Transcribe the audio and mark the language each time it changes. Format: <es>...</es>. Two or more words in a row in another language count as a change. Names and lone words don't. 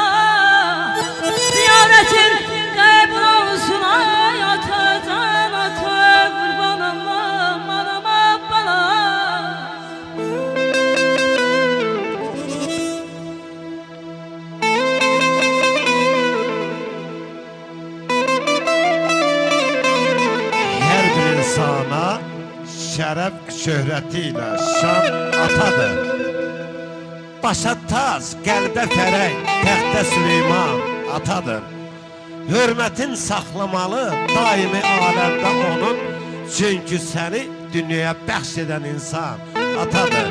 <tr>Ziyaretin kabul olsun hayata, cennete kurban Allah'ım anama bana.</tr> <az>Her bir insana şərəf şöhrətiyle şan atadır. Başa taz, qəlbə fərək, təxtə Süleyman atadır. Hürmətin saxlamalı daimi aləmdə onun, çünkü səni dünyaya bəxş edən insan atadır.</az>